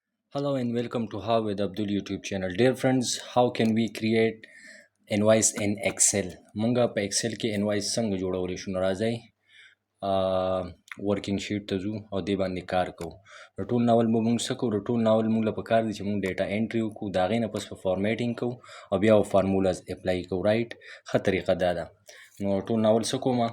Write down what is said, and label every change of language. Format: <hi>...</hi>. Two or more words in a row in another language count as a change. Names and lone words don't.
<en>Hello and welcome to How with Abdul YouTube channel. Dear friends, how can we create invoice in Excel?</en> <ps>مونږه په Excel کې invoice څنګه جوړولی شو؟ نو راځئ</ps> <en>working sheet</en> <ps>ته ځو او دې باندې کار کوو. د ټول ناول به مونږ څه کوو؟ د ټول ناول مونږ له پکار دی چې مونږ</ps> <en>data entry</en> <ps>وکړو، د هغې نه پس په فارمیټینګ کوو او بیا</ps> <en>formulas apply</en> <ps>کوو. رایټ، ښه طریقه دا ده. نو ټول ناول څه کومه؟</ps>